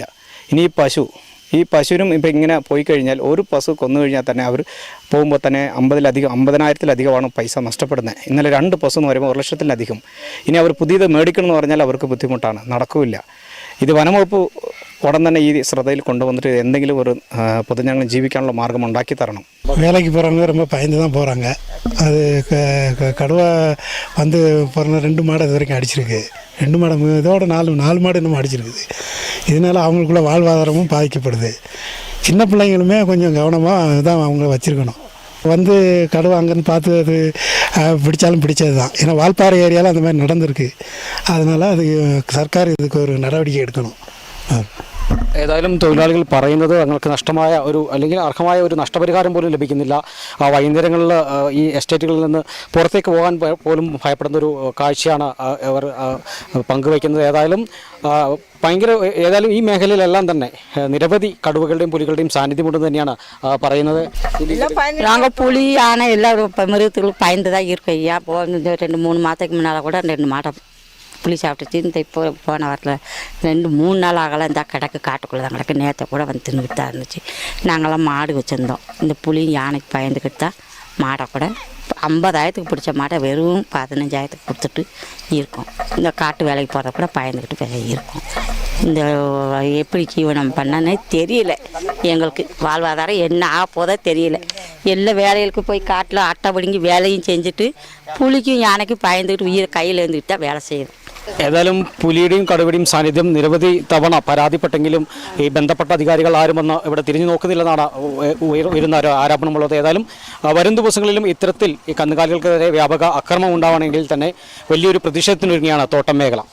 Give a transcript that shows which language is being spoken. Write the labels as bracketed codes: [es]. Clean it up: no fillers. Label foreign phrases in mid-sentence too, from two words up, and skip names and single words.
[ml] ഇനി ഈ പശുവിനും ഇപ്പോൾ ഇങ്ങനെ പോയി കഴിഞ്ഞാൽ, ഒരു പശു കൊന്നു കഴിഞ്ഞാൽ തന്നെ അവർ പോകുമ്പോൾ തന്നെ 50,000-ലധികമാണ് പൈസ നഷ്ടപ്പെടുന്നത്. ഇന്നലെ 2 പശു എന്ന് പറയുമ്പോൾ 1,00,000-ലധികം. ഇനി അവർ പുതിയത് മേടിക്കണമെന്ന് പറഞ്ഞാൽ അവർക്ക് ബുദ്ധിമുട്ടാണ്, നടക്കില്ല. ഇത് വനംവകുപ്പ് ഉടൻ തന്നെ ഈ ശ്രദ്ധയിൽ കൊണ്ടുവന്നിട്ട് എന്തെങ്കിലും ഒരു പൊതുജനങ്ങൾ ജീവിക്കാനുള്ള മാർഗം ഉണ്ടാക്കി തരണം. [ta] வேலைக்கு போகிறவங்க ரொம்ப பயந்து தான் போகிறாங்க. அது கடுவா வந்து பிறந்த 2 மாடு இது வரைக்கும் அடிச்சிருக்கு. 2 மாடு இதோட 4 மாடு இன்னமும் அடிச்சிருக்குது. இதனால் அவங்களுக்குள்ள வாழ்வாதாரமும் பாதிக்கப்படுது. சின்ன பிள்ளைங்களுமே கொஞ்சம் கவனமாக தான் அவங்க வச்சுருக்கணும். வந்து கடுவா அங்கேருந்து பார்த்து அது பிடிச்சாலும் பிடிச்சது தான். ஏன்னா வால்பாறை ஏரியாவில் அந்த மாதிரி நடந்திருக்கு. அதனால் அது சர்க்கார் இதுக்கு ஒரு நடவடிக்கை எடுக்கணும். [ml] ഏതായാലും തൊഴിലാളികൾ പറയുന്നത് തങ്ങൾക്ക് നഷ്ടമായ അല്ലെങ്കിൽ അർഹമായ ഒരു നഷ്ടപരിഹാരം പോലും ലഭിക്കുന്നില്ല. വൈകുന്നേരങ്ങളിൽ ഈ എസ്റ്റേറ്റുകളിൽ നിന്ന് പുറത്തേക്ക് പോകാൻ പോലും ഭയപ്പെടുന്നൊരു കാഴ്ചയാണ് അവർ പങ്കുവയ്ക്കുന്നത്. ഏതായാലും ഈ മേഖലയിലെല്ലാം തന്നെ നിരവധി കടുവകളുടെയും പുലികളുടെയും സാന്നിധ്യമുണ്ടെന്ന് തന്നെയാണ് പറയുന്നത്. [ta] நாங்கள் புலி யானை எல்லாம் மிருகத்துக்கு பயந்து தான் இருக்கோம். ஐயா 2-3 மாதத்துக்கு முன்னால் கூட 2 மாட்டை புளி சாப்பிட்டுச்சு. இந்த இப்போ போன வாரத்தில் 2-3 நாள் ஆகலாம். இந்த கிடக்கு காட்டுக்குள்ளே தான் கிடக்கு. நேற்றை கூட வந்து தின்னுக்கிட்டு தான் இருந்துச்சு. நாங்களாம் மாடு வச்சுருந்தோம். இந்த புளி யானைக்கு பயந்துக்கிட்டு தான் மாடை கூட 50,000-க்கு பிடிச்ச மாட்டை வெறும் 15,000-க்கு கொடுத்துட்டு இருக்கோம். இந்த காட்டு வேலைக்கு போகிறத கூட பயந்துக்கிட்டு இருக்கோம். இந்த எப்படி ஜீவனம் பண்ணனே தெரியல. எங்களுக்கு வாழ்வாதாரம் என்ன ஆக போதோ தெரியல. எல்லா வேலைகளுக்கு போய் காட்டில் அட்டை பிடிங்கி வேலையும் செஞ்சுட்டு புலிக்கும் யானைக்கும் பயந்துக்கிட்டு உயிரை கையில் இருந்துக்கிட்டு தான் வேலை செய்யுது. [ml] ഏതായാലും പുലിയുടെയും കടുവയുടെയും സാന്നിധ്യം നിരവധി തവണ പരാതിപ്പെട്ടെങ്കിലും ഈ ബന്ധപ്പെട്ട അധികാരികൾ ആരുമെന്ന് ഇവിടെ തിരിഞ്ഞു നോക്കുന്നില്ലെന്നാണ് ഉയരുന്ന ഒരു ആരോപണമുള്ളത്. ഏതായാലും വരും ദിവസങ്ങളിലും ഇത്തരത്തിൽ ഈ കന്നുകാലികൾക്കെതിരെ വ്യാപക അക്രമം ഉണ്ടാവണമെങ്കിൽ തന്നെ വലിയൊരു പ്രതിഷേധത്തിനൊരുങ്ങിയാണ് തോട്ടം മേഖല.